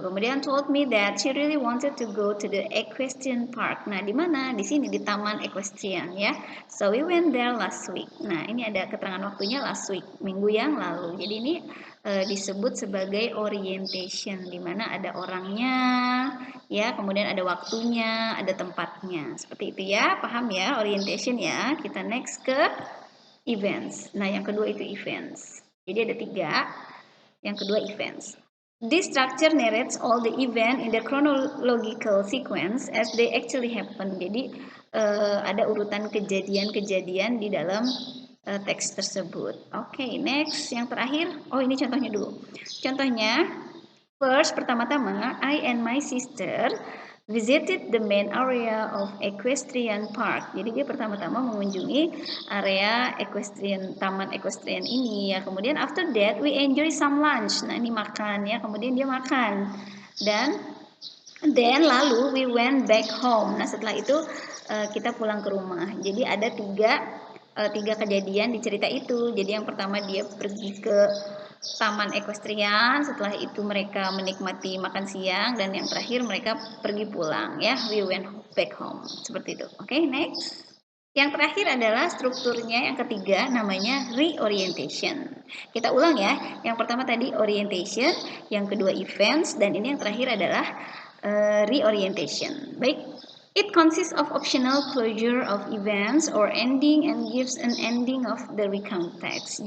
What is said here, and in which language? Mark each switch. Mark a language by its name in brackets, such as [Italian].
[Indonesian] Kemudian [English] told me that she really wanted to go to the equestrian park. [Indonesian] Nah, di mana? Di sini di Taman Equestrian ya. [English] So we went there last week. [Indonesian] Nah, ini ada keterangan waktunya [English] last week, [Indonesian] minggu yang lalu. Jadi ini disebut sebagai orientation, di mana ada orangnya ya, kemudian ada waktunya, ada tempatnya. Seperti itu ya, paham ya orientation ya. Kita next ke events. Nah, yang kedua itu events. Jadi ada 3. Yang kedua events. [English] This structure narrates all the event in the chronological sequence as they actually happen. [Indonesian] Jadi ada urutan kejadian-kejadian di dalam teks tersebut. Oke, next yang terakhir. Oh, ini contohnya dulu. Contohnya, first pertama-tama, [English] I and my sister visited the main area of equestrian park. [Indonesian] Jadi dia pertama-tama mengunjungi area equestrian, taman equestrian ini ya. Kemudian [English] after that we enjoy some lunch. [Indonesian] Nah, ini makan ya. Kemudian dia makan. Dan then lalu [English] we went back home. [Indonesian] Nah, setelah itu kita pulang ke rumah. Jadi ada tiga kejadian di cerita itu. Jadi yang pertama dia pergi ke taman equestrian, setelah itu mereka menikmati makan siang, dan yang terakhir mereka pergi pulang ya. [English] We went back home. [Indonesian] Seperti itu. Oke, next. Yang terakhir adalah strukturnya yang ketiga, namanya reorientation. Kita ulang ya. Yang pertama tadi orientation, yang kedua events, dan ini yang terakhir adalah reorientation. Baik. [English] It consists of optional closure of events or ending and gives an ending of the recount text.